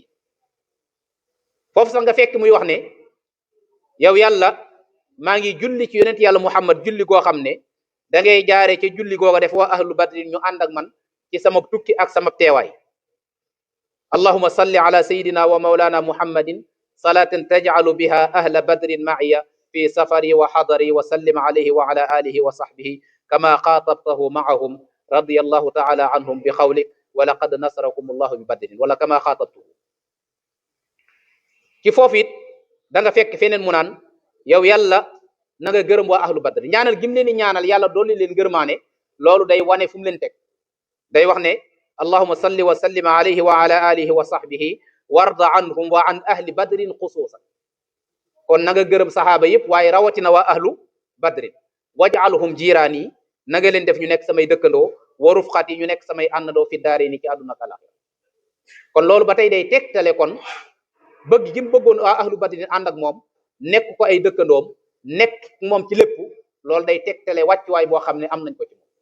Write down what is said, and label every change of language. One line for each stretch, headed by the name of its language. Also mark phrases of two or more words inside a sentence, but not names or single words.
Wolof: foofu sax nga fekk muy wax ne yow yàlla maa ngi julli ci yonent yàlla muhammad julli goo xam ne da ngay jaare ci julli googa def waa ahlu badrin ñu ànd ak man ci sama tukki ak sama teewaay.
Arabic: اللهم صل على سيدنا ومولانا محمد صلاة تجعل بها أهل بدر معي في سفري وحضري وسلم عليه وعلى آله وصحبه كما خاطبته معهم رضي الله تعالى عنهم بقولك ولقد نصركم الله ببدر ولا كما خاطبته.
Wolof: ci foofu it da nga fekk feneen mu naan yow yàlla na nga gërëm waa ahlu badr. ñaanal gim leen di ñaanal yàlla dooli leen gërmaane, loolu day wane fu mu leen teg. day wax ne
Arabic: اللهم صل وسلم عليه وعلى آله وصحبه وارض عنهم وعن أهل بدر خصوصا.
Wolof: kon na nga gërëm saxaaba yëpp waaye rawatina waa ahlu badrin.
Arabic: واجعلهم جيراني,
Wolof: na nga leen def ñu nekk samay dëkkandoo,
Arabic: ورفقتي
Wolof: ñu nekk samay àndandoo fi daare ni ci àdduna ak àllaxira. kon loolu ba tey day tegtale kon bëgg gi mu bëggoon waa ahlu badrin ànd ak moom, nekk ko ay dëkkandoom, nekk moom ci lépp, loolu day tegtale wàccuwaay boo xam ne am nañ ko ci moom.